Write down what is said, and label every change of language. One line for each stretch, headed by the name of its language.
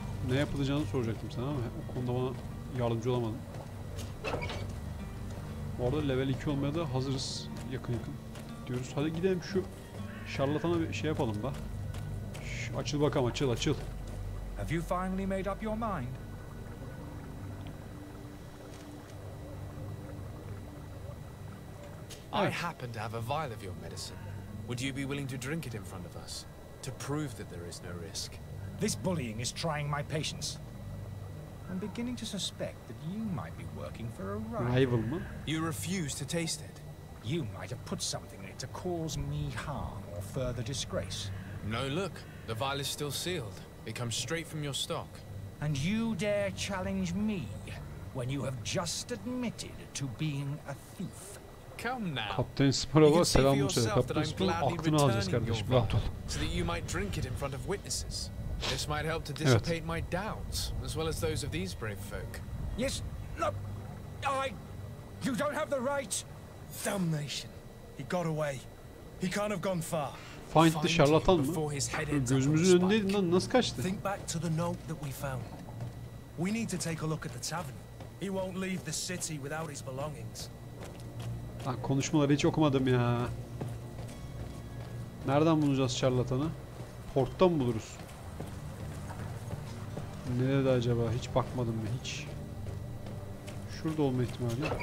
Turkish: Ne yapılacağını soracaktım sana ama o konuda bana yardımcı olamadın. Orada level 2 olmaya da hazırız. Yakın diyoruz. Hadi gidelim şu şarlatana bir şey yapalım da. Açıl bakalım, açıl.
English: Have you finally made up your mind? I happen to have a vial of your medicine. Would you be willing to drink it in front of us? To prove that there is no risk? This bullying is trying my patience. I'm beginning to suspect that you might be working for a rival.
Turkish: mı?
English: You refuse to taste it. You might have put something in it to cause me harm or further disgrace. No, look. The vial is still sealed. It comes straight from your stock. And you dare challenge me when you have just admitted to being a thief. Come now.
Turkish: Kaptan Sparrow'a selam söyle. Kaptan Sparrow'un aklını alacağız kardeşim. Rahat ol.
English: So that you might drink it in front of witnesses. This might help to dissipate my doubts, as well as those of these brave folk. Yes, look, you don't have the right. Damnation. He got away. He can't have gone far. Find the
Turkish: şarlatan mı? Gözümüzün önündeydin lan, nasıl kaçtı? Think back to the note that we found. We need to take a look at the tavern. He won't leave the city without his belongings. Konuşmaları hiç okumadım ya. Nereden bulacağız şarlatanı? Port'tan mı buluruz? Nerede acaba? Hiç bakmadım mı? Hiç. Şurada olma ihtimali.